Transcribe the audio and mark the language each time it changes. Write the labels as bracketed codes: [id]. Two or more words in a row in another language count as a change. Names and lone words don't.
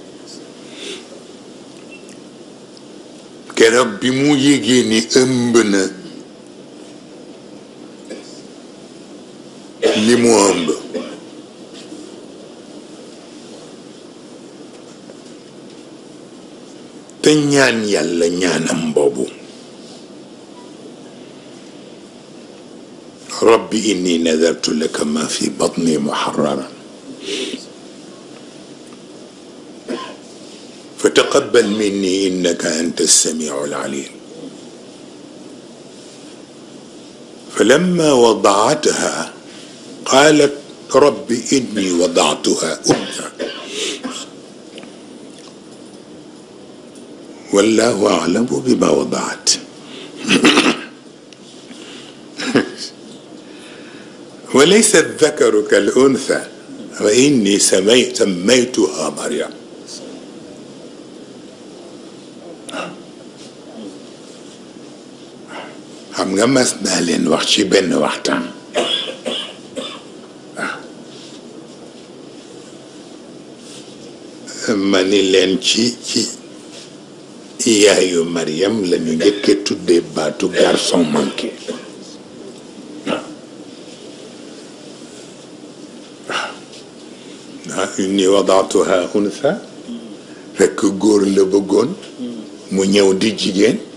[wo] keroog bi mu yégee ni ëmb na li mu ëmb te ñaan yàlla ñaanam boobu [ar] رب إني نذرت لك ما في بطني محررا فتقبل مني إنك أنت السميع العليم فلما وضعتها قالت رب إني وضعتها أنثى والله أعلم بما وضعت وليس الذكر كالأنثى وإني سميتها مريم. [wo] xam nga mas naa leen wax ci benn waxtaan ma ni leen ci yaayu Mariam la ñu njëkkee tuddee baatu [fr] garçon manqué [ar] إني وضعتها أنثى [wo] fekk góor la bëggoon mu ñëw di jigéen